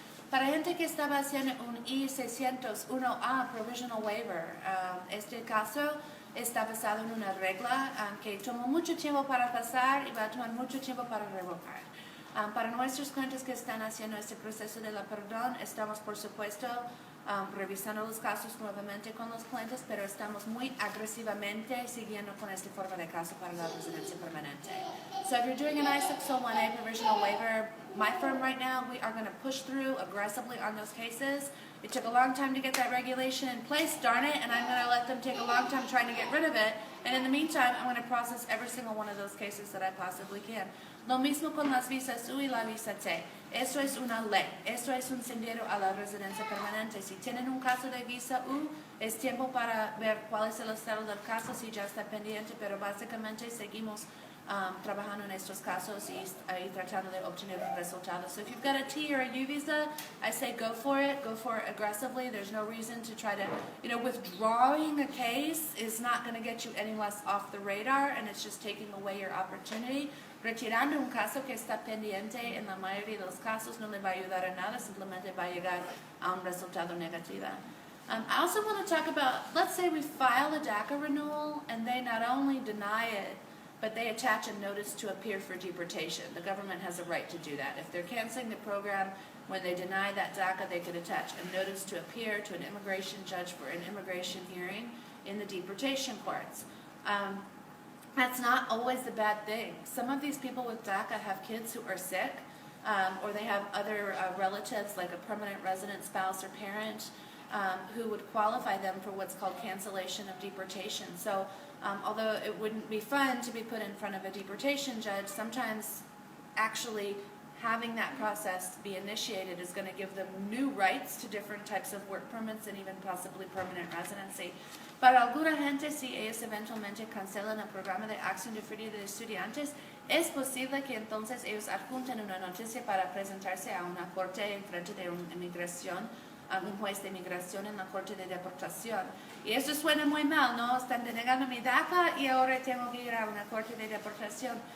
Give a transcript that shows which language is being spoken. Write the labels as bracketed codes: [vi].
[es] Para gente que estaba haciendo un I-601A, Provisional Waiver, este caso está basado en una regla que tomó mucho tiempo para pasar y va a tomar mucho tiempo para revocar. Para nuestros clientes que están haciendo este proceso de la perdón, estamos por supuesto revisando los casos nuevamente con los clientes, pero estamos muy agresivamente siguiendo con esta forma de caso para la residencia permanente. [en] So if you're doing an I-601A provisional waiver, my firm right now, we are going to push through aggressively on those cases. It took a long time to get that regulation in place, darn it, and I'm going to let them take a long time trying to get rid of it. And in the meantime, I'm going to process every single one of those cases that I possibly can. [es] Lo mismo con las visas U y la visa T. Esto es una ley. Esto es un sendero a la residencia permanente. Si tienen un caso de visa U, es tiempo para ver cuál es el estado del caso, si ya está pendiente, pero básicamente seguimos trabajando en estos casos y tratando de obtener un resultado. [en] So if you've got a T or a U visa, I say go for it aggressively. There's no reason to try to, withdrawing a case is not going to get you any less off the radar, and it's just taking away your opportunity. [es] Retirando un caso que está pendiente, en la mayoría de los casos no le va a ayudar a nada, simplemente va a llegar a un resultado negativo. [en] I also want to talk about, let's say we file a DACA renewal and they not only deny it, but they attach a notice to appear for deportation. The government has a right to do that. If they're canceling the program, when they deny that DACA, they could attach a notice to appear to an immigration judge for an immigration hearing in the deportation courts. That's not always the bad thing. Some of these people with DACA have kids who are sick, or they have other relatives, like a permanent resident spouse or parent, who would qualify them for what's called cancellation of deportation. So although it wouldn't be fun to be put in front of a deportation judge, sometimes actually having that process be initiated is going to give them new rights to different types of work permits and even possibly permanent residency. [es] Para alguna gente, si ellos eventualmente cancelan el programa de acción diferida de estudiantes, es posible que entonces ellos adjunten una noticia para presentarse a una corte en frente de una inmigración, a un juez de inmigración en la corte de deportación. Y eso suena muy mal, ¿no? Están denegando mi DACA y ahora tengo que ir a una corte de deportación.